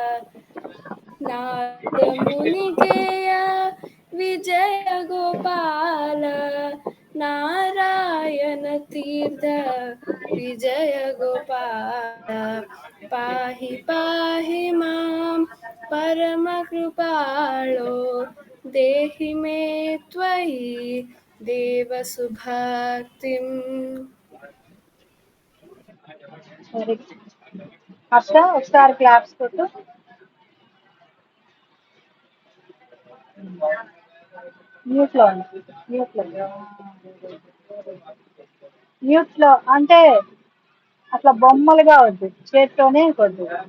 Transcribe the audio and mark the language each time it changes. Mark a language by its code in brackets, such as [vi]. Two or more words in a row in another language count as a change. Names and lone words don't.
[sa] नारद मुनिगेय विजय गोपाल नारायण तीर्थ विजय गोपाल. पाहि पाहि मां परमकृपालो देहि मे त्वयि देवसुभक्तिम्. [en] very good. [te] హర్ష ఒకసారి క్లాప్స్ కొట్టు. మ్యూట్ లో ఉంది. మ్యూట్ లో మ్యూట్ లో అంటే అట్లా బొమ్మలుగా వద్దు, చేత్తోనే కొద్దు.